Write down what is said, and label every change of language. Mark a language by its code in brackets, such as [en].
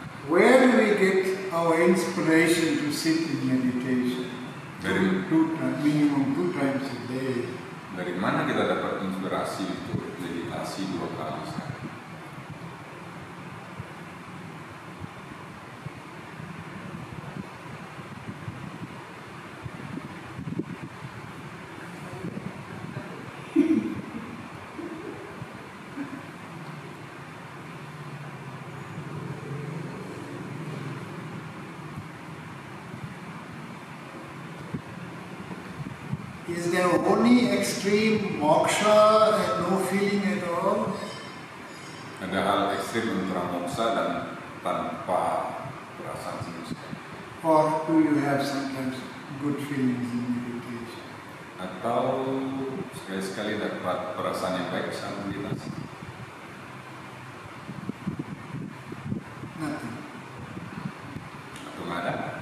[en] Where do we get our inspiration to sit in meditation? Minimum 2 times a day. [id] Dari mana kita dapat inspirasi untuk meditasi 2 kali sehari? [en] Is there only extreme moksha and no feeling at all? [id] Ada hal ekstrim antara moksa dan tanpa perasaan sama sekali. [en] Or do you have sometimes good feelings in meditation? [id] Atau sekali-sekali dapat perasaan yang baik saat meditasi? [en] Nothing. [id] Atau nggak ada?